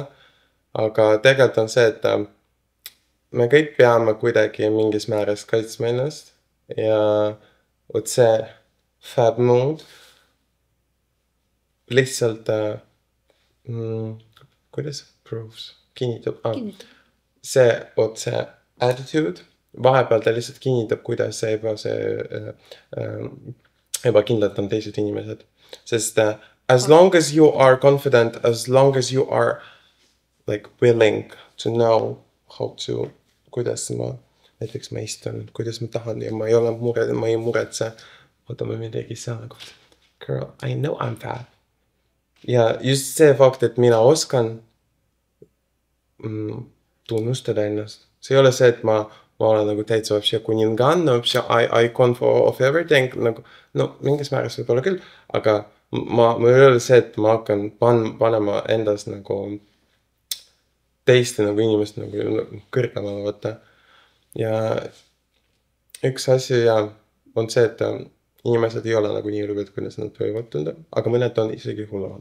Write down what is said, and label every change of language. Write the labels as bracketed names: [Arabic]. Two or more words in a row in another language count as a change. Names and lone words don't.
[Estonian] Aga tegelikult on see, et me kõik peame kuidagi mingis määras kaitsma ennast ja vot see [English] fab mood [Estonian] lihtsalt kuidas proves? Kinnitab. See attitude vahepeal ta lihtsalt kinnitab, kuidas see ebakindlalt on teised inimesed. [English] Sest as long as you are confident, as long as you are like willing to know how to, [Estonian] kuidas ma näiteks ma istun, kuidas ma tahan ja ma ei muretse, oota ma midagi seal nagu, [English] girl, I know I'm fab. [Estonian] Ja just see fakt, et mina oskan tunnustada ennast. See ei ole see, et ma olen nagu täitsa вообще kuninganna, [English] вообще icon of everything, [Estonian] nagu, no mingis määras võib-olla küll, aga ma ei ole see, et ma hakkan panema endas nagu teiste nagu inimest nagu kõrgemale võtta. Ja üks asi on see, et inimesed ei ole nagu nii rõged, kuidas nad võivad tunda, aga mõned on isegi hullemad.